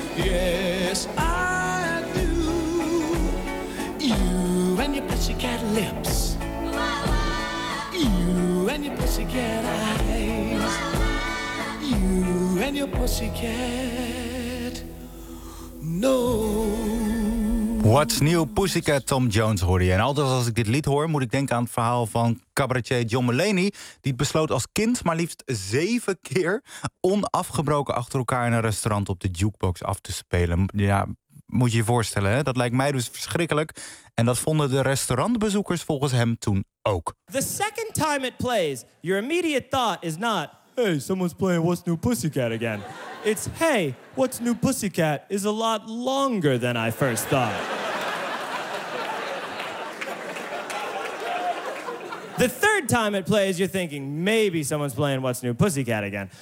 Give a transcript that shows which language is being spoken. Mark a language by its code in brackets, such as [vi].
[en] Yes, I do. You and your pussycat lips. You and your pussycat eyes. You and your pussycat nose. What's new, pussycat? [nl] Tom Jones hoorde je. En altijd als ik dit lied hoor, moet ik denken aan het verhaal van cabaretier John Mulaney, die besloot als kind maar liefst 7 keer onafgebroken achter elkaar in een restaurant op de jukebox af te spelen. Ja, moet je je voorstellen, hè? Dat lijkt mij dus verschrikkelijk. En dat vonden de restaurantbezoekers volgens hem toen ook. [en] The second time it plays, your immediate thought is not, hey, someone's playing What's New Pussycat again. It's, hey, What's New Pussycat is a lot longer than I first thought. The third time it plays, you're thinking, maybe someone's playing What's New Pussycat again.